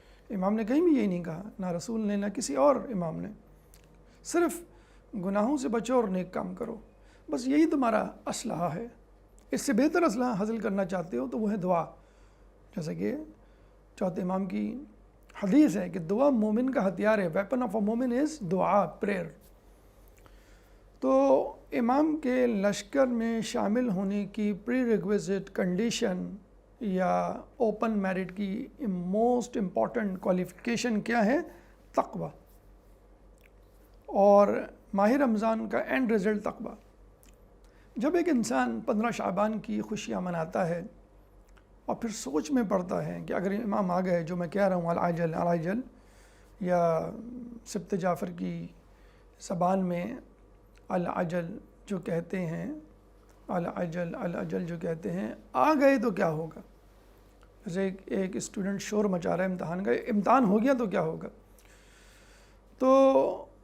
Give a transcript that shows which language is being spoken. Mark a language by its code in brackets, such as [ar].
[ur] امام نے کہیں بھی یہی نہیں کہا، نہ رسول نے، نہ کسی اور امام نے. صرف گناہوں سے بچو اور نیک کام کرو، بس یہی تمہارا اسلحہ ہے. اس سے بہتر اسلحہ حاصل کرنا چاہتے ہو تو وہ ہے دعا. جیسا کہ چوتھے امام کی حدیث ہے کہ دعا مومن کا ہتھیار ہے. [en] Weapon of a مومن is دعا، prayer. [ur] تو امام کے لشکر میں شامل ہونے کی [en] prerequisite condition [ur] یا [en] open merit [ur] کی [en] most important qualification [ur] کیا ہے؟ تقوی. اور ماہ رمضان کا اینڈ ریزلٹ تقوی. جب ایک انسان 15 شعبان کی خوشیاں مناتا ہے اور پھر سوچ میں پڑتا ہے کہ اگر امام آ گئے، جو میں کہہ رہا ہوں العجل العجل، یا سبت جعفر کی زبان میں العجل جو کہتے ہیں، العجل العجل جو کہتے ہیں، آ گئے تو کیا ہوگا؟ جیسے ایک اسٹوڈنٹ شور مچا رہا ہے امتحان کا، امتحان ہو گیا تو کیا ہوگا؟ تو